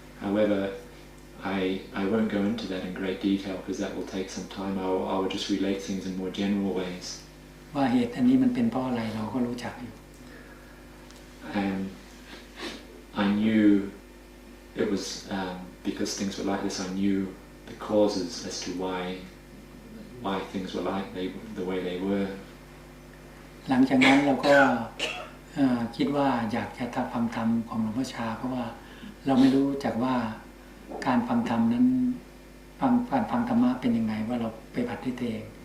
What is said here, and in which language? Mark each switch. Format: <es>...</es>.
<en>However, I won't go into that in great detail because that will take some time. I will just relate things in more general ways.</en> <th>ว่าเหตุอันนี้มันเป็นเพราะอะไรเราก็รู้จักอยู่</th> <en>And I knew it was because things were like this. I knew the causes as to why things were like the way they were.</en> <th>หลังจากนั้นเราก็คิดว่าอยากจะฟังธรรมของหลวงพ่อชาเพราะว่าเราไม่รู้จักว่าการฟังธรรมนั้นฟังธรรมะเป็นยังไงว่าเราไปปฏิบัติเอง</th>